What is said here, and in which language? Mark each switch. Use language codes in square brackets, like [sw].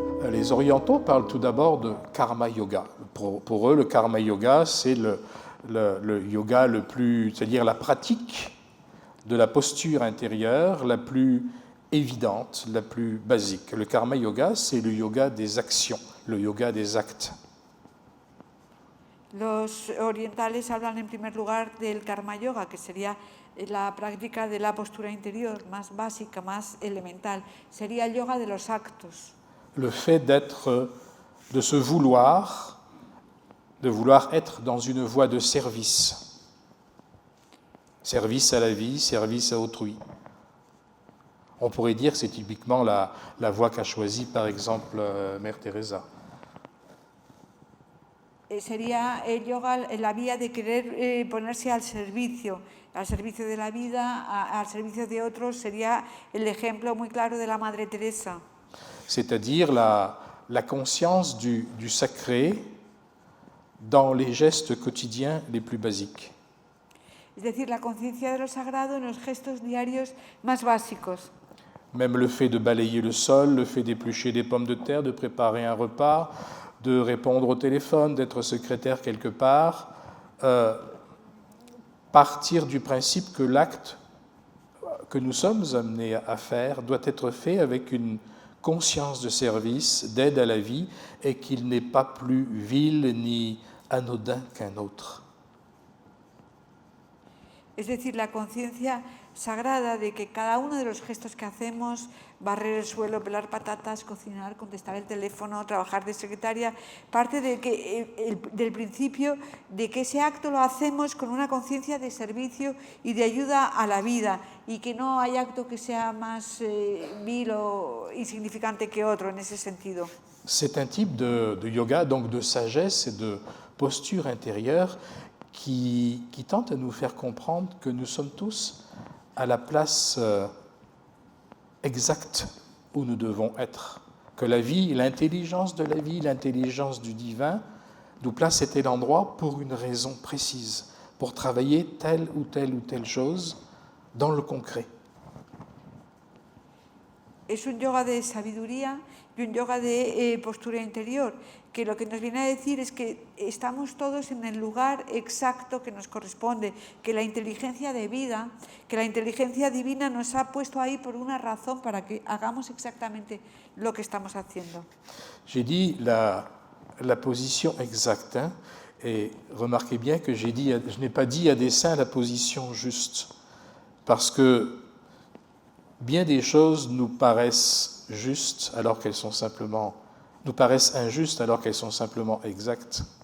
[fr] les orientaux parlent tout d'abord de karma yoga. Pour eux, le karma yoga, c'est le yoga le plus, c'est-à-dire la pratique de la posture intérieure la plus évidente, la plus basique. Le karma yoga, c'est le yoga des actions, le yoga des actes. [es] Los orientales hablan en primer lugar del karma yoga, que sería la práctica de la postura interior más básica, más elemental. Sería el yoga de los actos. [fr] Le fait d'être, de se vouloir, de vouloir être dans une voie de service. Service à la vie, service à autrui. On pourrait dire que c'est typiquement la voie qu'a choisie, par exemple, Mère Teresa. [es] Sería el yoga la vía de querer ponerse al servicio de la vida, al servicio de otros. Sería el ejemplo muy claro de la Madre Teresa. [fr] C'est-à-dire la conscience du sacré dans les gestes quotidiens les plus basiques. [es] Es decir, la conciencia de lo sagrado en los gestos diarios más básicos. [fr] Même le fait de balayer le sol, le fait d'éplucher des pommes de terre, de préparer un repas, de répondre au téléphone, d'être secrétaire quelque part, partir du principe que l'acte que nous sommes amenés à faire doit être fait avec une conscience de service, d'aide à la vie, et qu'il n'est pas plus vil ni anodin qu'un autre. [es] Es decir, la conciencia sagrada de que cada uno de los gestos que hacemos, barrer el suelo, pelar patatas, cocinar, contestar el teléfono, trabajar de secretaria, parte de del principio de que ese acto lo hacemos con una conciencia de servicio y de ayuda a la vida, y que no hay acto que sea más vil o insignificante que otro en ese sentido. [fr] C'est un type de yoga, donc de sagesse et de posture intérieure qui tente à nous faire comprendre que nous sommes tous à la place exacte où nous devons être. Que la vie, l'intelligence de la vie, l'intelligence du divin nous place à tel endroit pour une raison précise, pour travailler telle ou telle chose dans le concret. [es] Es un yoga de sabiduría y un yoga de postura interior, que lo que nos viene a decir es que estamos todos en el lugar exacto que nos corresponde, que la inteligencia de vida, que la inteligencia divina nos ha puesto ahí por una razón para que hagamos exactamente lo que estamos haciendo. [fr] J'ai dit la position exacte, hein, et remarquez bien que je n'ai pas dit à dessein la position juste, parce que bien des choses nous paraissent justes alors qu'elles sont simplement, nous paraissent injustes alors qu'elles sont simplement exactes.